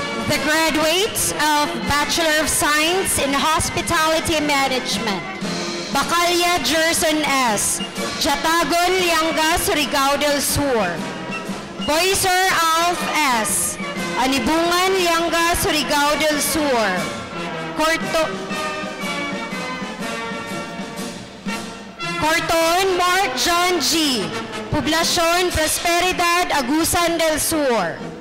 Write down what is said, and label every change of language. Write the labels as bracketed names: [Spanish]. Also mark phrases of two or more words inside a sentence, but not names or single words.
[English] The graduates of Bachelor of Science in Hospitality Management, Bacalya Gerson S., Jatagon Lianga, Surigao del Sur. Boyser Alf S., Anibungan Lianga, Surigao del Sur. Corton Mark John G., Poblacion Prosperidad, Agusan del Sur.